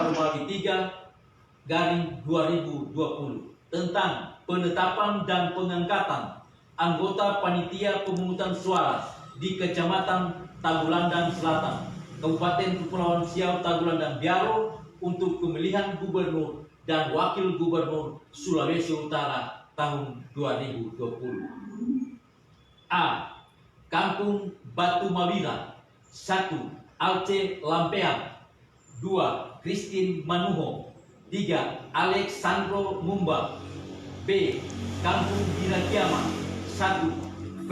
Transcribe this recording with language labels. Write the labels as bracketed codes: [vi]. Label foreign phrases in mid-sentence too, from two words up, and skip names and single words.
[id] Romawi 3 2020 tentang penetapan dan pengangkatan anggota panitia pemungutan suara di Kecamatan Tagulandang Selatan, Kabupaten Kepulauan Siau Tagulandang Biaro untuk pemilihan gubernur dan wakil gubernur Sulawesi Utara tahun 2020. A. Kampung Batu Mawila. 1. Alce Lampeang. 2. Christine Manuho. 3. Alexandro Mumba. B. Kampung Birakiama. 1.